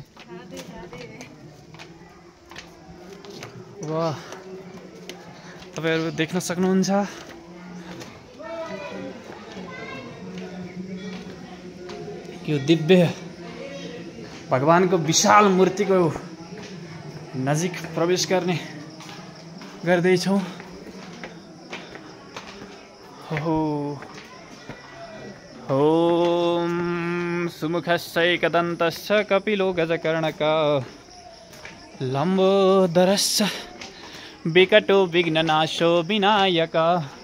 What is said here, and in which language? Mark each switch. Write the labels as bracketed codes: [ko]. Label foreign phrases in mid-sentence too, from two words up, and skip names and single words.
[ne] वाह, तपाईहरु देख्न सक्नुहुन्छ यो दिव्य भगवानको विशाल मूर्तिको नजिक प्रवेश गर्दैछौँ। [sa] ओम सुमुखश्चैकदन्तश्च कपिलो गजकर्णकः लम्बोदरश्च विकटो विघ्ननाशो विनायकः